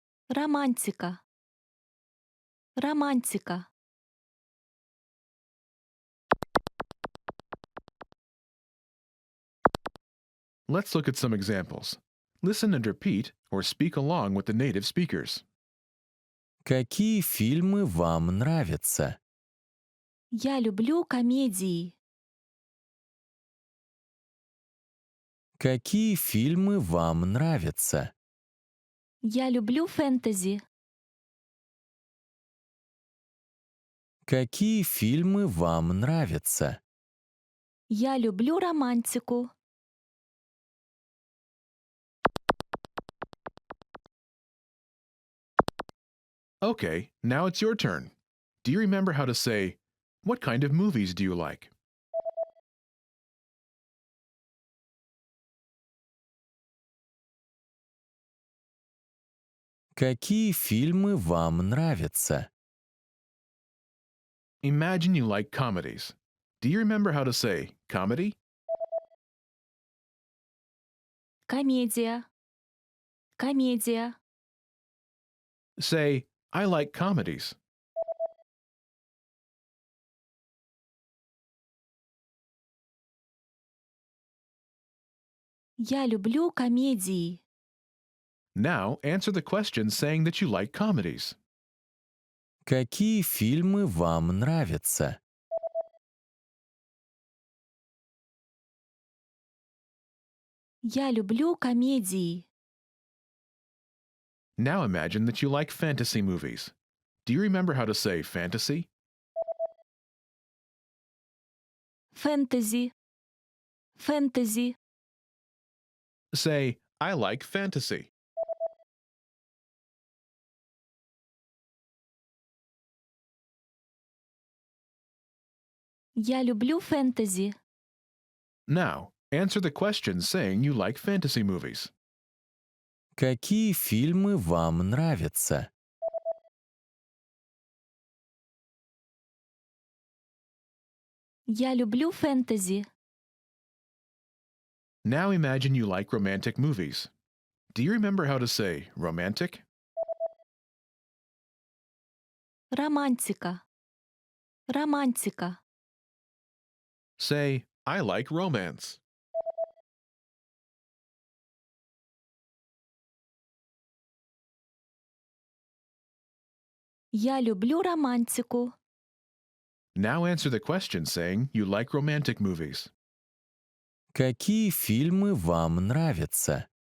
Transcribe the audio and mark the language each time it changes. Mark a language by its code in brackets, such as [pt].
[ru] Романтика. Романтика. [en] Let's look at some examples. Listen and repeat or speak along with the native speakers. [ru] Какие фильмы вам нравятся? Я люблю комедии. Какие фильмы вам нравятся? Я люблю фэнтези. Какие фильмы вам нравятся? Я люблю романтику. [en] Okay, now it's your turn. Do you remember how to say, what kind of movies do you like? [ru] Какие фильмы вам нравятся? [en] Imagine you like comedies. Do you remember how to say comedy? [ru] Комедия. Комедия. [en] Say, I like comedies. [ru] Я люблю комедии. [en] Now answer the question saying that you like comedies. [ru] Какие фильмы вам нравятся? Я люблю комедии. [en] Now imagine that you like fantasy movies. Do you remember how to say fantasy? [ru] Фэнтези. Фэнтези. [en] Say, I like fantasy. [ru] Я люблю фэнтези. [en] Now, answer the question saying you like fantasy movies. [ru] Какие фильмы вам нравятся? Я люблю фэнтези. [en] Now imagine you like romantic movies. Do you remember how to say romantic? [ru] Романтика. Романтика. [en] Say, I like romance. [ru] Я люблю романтику. [en] Now answer the question saying you like romantic movies. [ru] Какие фильмы вам нравятся?